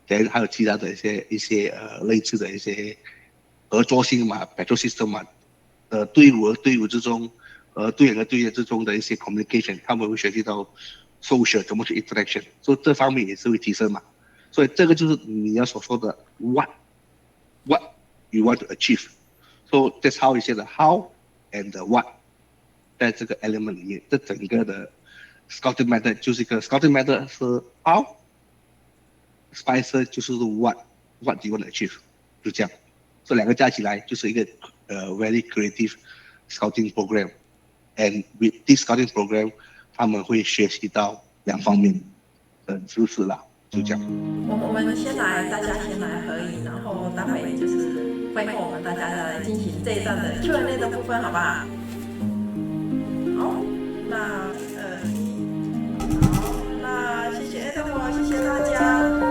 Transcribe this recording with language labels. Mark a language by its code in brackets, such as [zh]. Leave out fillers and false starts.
[zh] 还有其他的一些类似的一些合作性嘛 ，battle system 嘛，队伍和队伍之中，队员和队员之中的一些 communication， 他们会学习到 social 怎么去 interaction， 所以这方面也是会提升嘛。所以这个就是你要所说的 [en] what you want to achieve。 So that's how you say the how and the what， [zh] 在这个 [en] element [zh] 里面，这整个的 [en] scouting method [zh] 就是一个 [en] scouting method 是 how。Spicer [zh] 就是 [en] what do you want to achieve， [zh] 就这样，这两个加起来就是一个 [en] very creative scouting program，and with this scouting program， [zh] 他们会学习到两方面的知识啦，就这样。我们先来，大家先来合影，然后待会就是会后我们大家再来进行这一段的 Q&A 的部分，好不好？好，那谢谢 Edward， 谢谢大家。